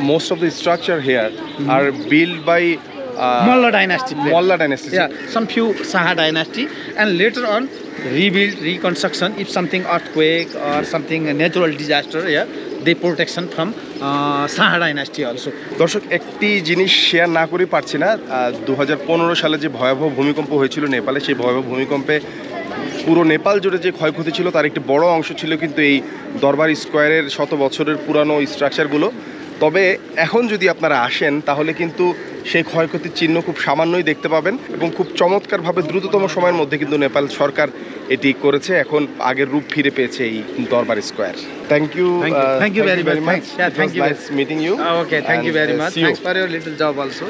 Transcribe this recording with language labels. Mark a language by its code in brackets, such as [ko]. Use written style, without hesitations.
[en] Most of the structure here are built by Malla dynasty. Malla dynasty. Some few Saha dynasty, and later on rebuild, reconstruction. If something earthquake or something natural disaster, they protection from Saha dynasty also. [bn] দর্শক, একটি জিনিস share না করে পারছি না। 2015 সালে যে ভয়াবহ ভূমিকম্প হয়েছিল নেপালে, সেই ভয়াবহ ভূমিকম্পে পুরো নেপাল জুড়ে যে ক্ষয়ক্ষতি ছিল তার একটি বড় অংশ ছিল কিন্তু এই দরবার স্কোয়ারের শত বছরের পুরানো স্ট্রাকচারগুলো। তবে এখন যদি আপনারা আসেন তাহলে কিন্তু সেই ক্ষয়ক্ষতির চিহ্ন খুব সামান্যই দেখতে পাবেন এবং খুব চমৎকারভাবে দ্রুততম সময়ের মধ্যে কিন্তু নেপাল সরকার এটি করেছে। এখন আগের রূপ ফিরে পেয়েছে এই দরবার square. [en] Thank you Thank you very much. Yeah, thank you. Nice meeting you. Okay, thank you very much. Thanks for your little job also.